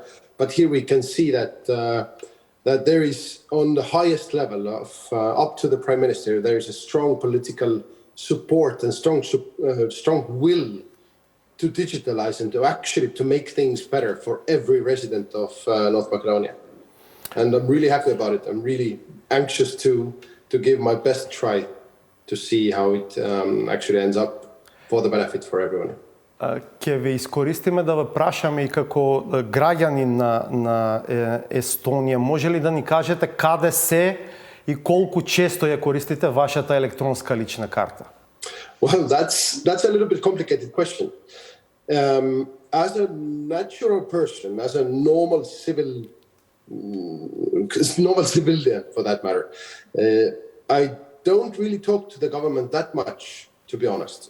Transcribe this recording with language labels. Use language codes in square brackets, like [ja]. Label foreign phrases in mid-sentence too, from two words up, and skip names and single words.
[en] But here we can see that there is, on the highest level of up to the Prime Minister, there is a strong political support and strong will to digitalize and to make things better for every resident of North Macedonia. And I'm really happy about it. I'm really anxious to give my best try to see how it actually ends up for the benefit for everyone. [mk] Ќе ве искористиме да ве прашаме и како граѓанин на Естонија, може ли да ни кажете каде се и колку често ја користите вашата електронска лична карта? [en] Well, that's a little bit complicated question. As a natural person, as a normal civilian for that matter, I don't really talk to the government that much, to be honest.